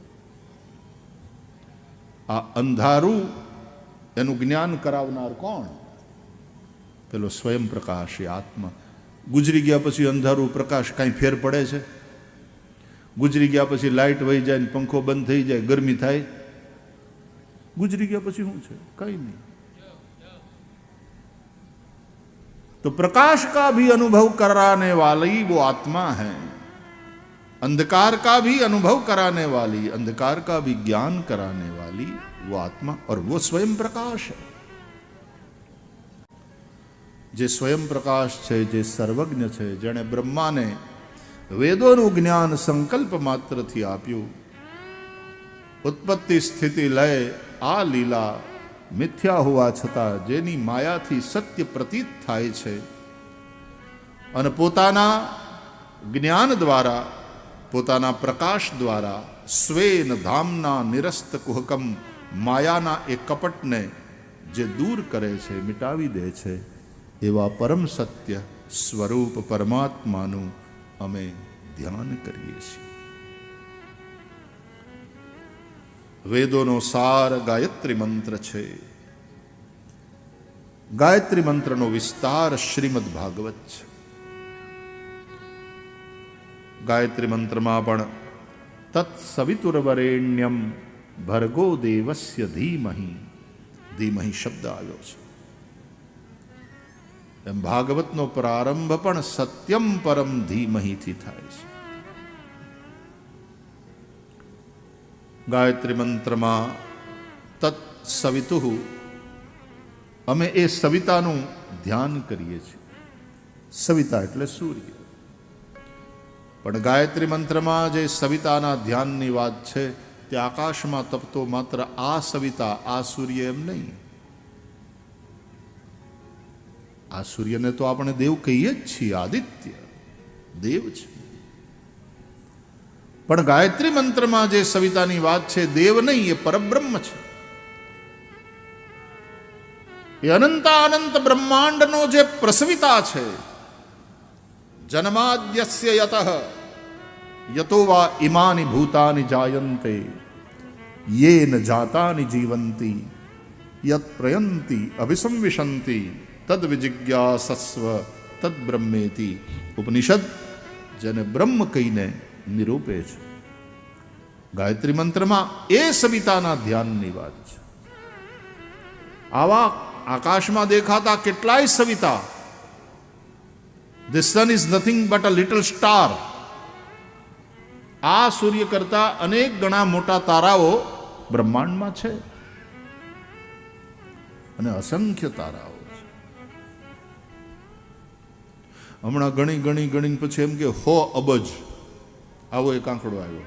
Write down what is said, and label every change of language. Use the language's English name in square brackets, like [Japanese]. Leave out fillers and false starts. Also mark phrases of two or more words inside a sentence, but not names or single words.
[Gujarati] આ અંધારું એનું જ્ઞાન કરાવનાર કોણ? પેલો સ્વયં પ્રકાશ, એ આત્મા. ગુજરી ગયા પછી અંધારું પ્રકાશ કાંઈ ફેર પડે છે? ગુજરી ગયા પછી લાઇટ વહી જાય, પંખો બંધ થઈ જાય, ગરમી થાય, ગુજરી ગયા પછી શું છે? કઈ નહીં. [Hindi] तो प्रकाश का भी अनुभव कराने वाली वो आत्मा है, अंधकार का भी अनुभव कराने वाली, अंधकार का भी ज्ञान कराने वाली वो आत्मा, और वो स्वयं प्रकाश है. [Gujarati] જે સ્વયં પ્રકાશ હૈ, જે સર્વજ્ઞ હૈ, જેને બ્રહ્મા ને વેદોં જ્ઞાન સંકલ્પ માત્ર થી આપ્યું, ઉત્પત્તિ સ્થિતિ લય આ લીલા મિથ્યા હુઆ છતા જેની માયાથી સત્ય પ્રતીત થાય છે, અને પોતાના જ્ઞાન દ્વારા, પોતાના પ્રકાશ દ્વારા [Sanskrit] स्वेन धामना निरस्त कुहकम [Gujarati] માયાના એ કપટને જે દૂર કરે છે, મિટાવી દે છે, એવા પરમ સત્ય સ્વરૂપ પરમાત્માનુ અમે ધ્યાન કરીએ છીએ. વેદોનો સાર ગાયત્રી મંત્ર છે. ગાયત્રી મંત્રનો વિસ્તાર શ્રીમદ ભાગવત છે. ગાયત્રી મંત્ર મેં પણ [Sanskrit] तत्सवितुर्वरेण्यम भर्गो देवस्य धीमहि, धीमहि [Gujarati] શબ્દ આવ્યો છે. એમ ભાગવતનો પ્રારંભ પણ [Sanskrit] सत्यम परम धीमहि [Gujarati] થી થાય છે. ગાયત્રી મંત્ર મેં તત્સવિતુ, અમે એ સવિતાનુ ધ્યાન કરીએ છીએ. સવિતા એટલે સૂર્ય. પણ ગાયત્રી મંત્ર મેં જે સવિતાના ધ્યાનની વાત છે, તે આકાશ મેં તપતો માત્ર આ સવિતા, આ સૂર્ય એમ નહીં. આ સૂર્ય ને તો આપણે દેવ કહીએ જ છીએ, આદિત્ય દેવ છે. પણ ગાયત્રી મંત્ર મેં જે સવિતાની વાત છે, દેવ નહીં, યે પરબ્રહ્મ છે. યે અનંત બ્રહ્માંડનો જે પ્રસવિતા છે, [Sanskrit] जन्माद्यस्य यतः यतो वा इमानि भूतानि जायन्ते येन जातानि जीवन्ति यत् प्रयन्ति अभिसंविशन्ति तद विजिज्ञासस्व तद ब्रह्मेति. [Gujarati] ઉપનિષદ જેને બ્રહ્મ કહીને નિરૂપે છે. ગાયત્રી મંત્ર મેં એ સવિતાના ધ્યાનની વાત છે. આવા આકાશ મેં દેખાતા કેટલાય સવિતા [English] This sun is nothing but a little star. [Gujarati] આ સૂર્ય કરતા અનેક ગણા મોટા તારાઓ બ્રહ્માંડમાં છે અને અસંખ્ય તારાઓ છે. હમણાં ગણી પછી એમ કે 100 અબજ આવો એક આંકડો આવ્યો.